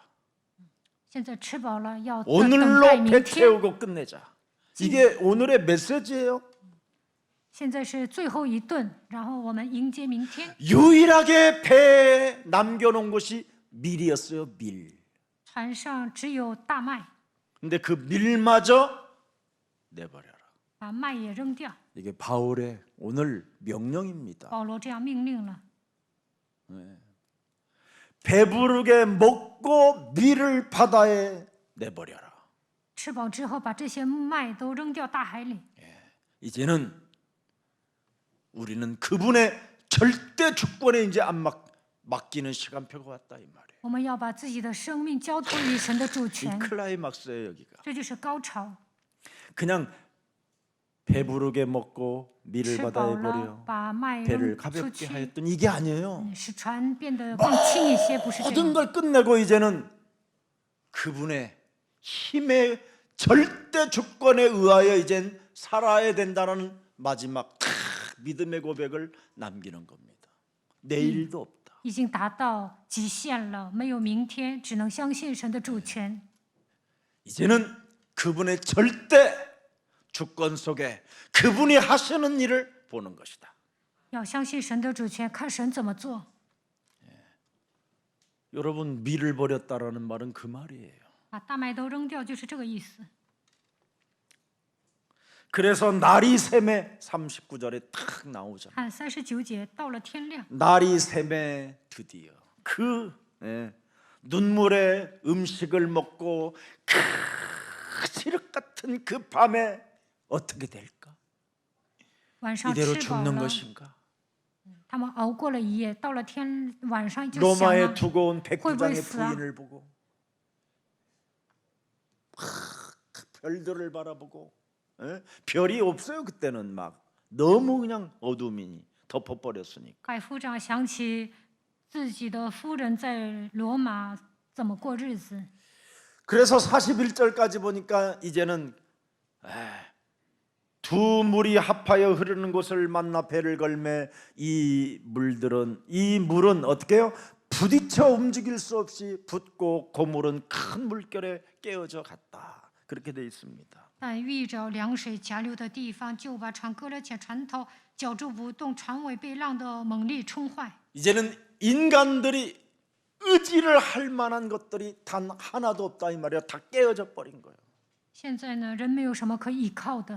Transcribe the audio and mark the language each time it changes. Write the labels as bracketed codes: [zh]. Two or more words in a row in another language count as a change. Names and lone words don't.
[zh] 现在吃饱了，要等待 [ko] 오늘로 [zh] 明 [ko] 배 [zh] 天。 [ko] 채우고 끝내자. 이게 오늘의 메시지예요. [zh] 现在是最后一顿，然后我们迎接明天。 [ko] 유일하게 배에 남겨놓은 것이 밀이었어요. 밀. [zh] 船上只有大麦， [ko] 근데 그 밀마저 내버려라. [zh] 把麦也扔掉。 [ko] 이게 바울의 오늘 명령입니다. [zh] 保罗这样命令了。 [ko] 배부르게 먹고 밀을 바다에 내버려라. [zh] 吃饱之后，把这些麦都扔掉大海里。 [ko] 이제는 우리는 그분의 절대 주권에 이제 안 맡기는 시간표가 왔다 이 말이에요. [zh] 我们要把自己的生命交托于神的主 [ko] 이 [zh] 权， [ko] 클라이막스예요 여기가. [zh] 这就是高潮。 [ko] 그냥 배부르게 먹고 밀을 [zh] 吃 [ko] 바다에 [zh] 饱了 [ko] 버려 ， [zh] 把麦 [ko] 배를 [zh] 扔出 [ko] 가볍게 [zh] 去， [ko] 하였던 이게 아니에요. [zh] 使船变得更轻一些，不是这 [ko] 모든 [zh] 样。 [ko] 걸 끝내고 이제는 그분의 힘의 절대 주권에 의하여 이젠 살아야 된다는 마지막 믿음의 고백을 남기는 겁니다. 내일도 없다. [zh] 已经达到极限了，没有明天，只能相信神的主权。 [ko] 이제는 그분의 절대 주권 속에 그분이 하시는 일을 보는 것이다. [zh] 要相信神的主权，看神怎么做。 [ko] 여러분 밀을 버렸다라는 말은 그 말이에요. [zh] 把大麦都扔掉，就是这个意思。 [ko] 그래서 날이 샘에 39절에 탁 나오잖아요. [zh] 看39节，到了天亮， [ko] 날이 샘에 드디어 그 눈물의 음식을 먹고 그 지륵 같은 그 밤에 어떻게 될까? [zh] 晚上 [ko] 이대로 [zh] 吃饱 [ko] 죽는 [zh] 了， [ko] 것인가? [zh] 他们熬过了一夜，到了晚上就想 [ko] 로마에 [zh] 了， [ko] 두고 온 백부장의 홀보이스야. 부인을 보고 별들을 바라보고 별이 없어요. 그때는 막 너무 그냥 어둠이 덮어버렸으니까. [zh] 百夫长想起自己的夫人在罗马怎么过日子， [ko] 그래서 41절까지 보니까 이제는 두 물이 합하여 흐르는 곳을 만나 배를 걸매 이 물은 어떻게 해요? 부딪혀 움직일 수 없이 붓고 고물은 큰 물결에 깨어져 갔다. 그렇게 돼 있습니다. [zh] 但遇着凉水夹流的地方，就把船搁了且船头绞住不动，船尾被浪的猛力冲坏。 [ko] 이제는 인간들이 의지를 할 만한 것들이 단 하나도 없다 이 말이야. 다 깨어져 버린 거예요. [zh] 现在呢，人没有什么可依靠的，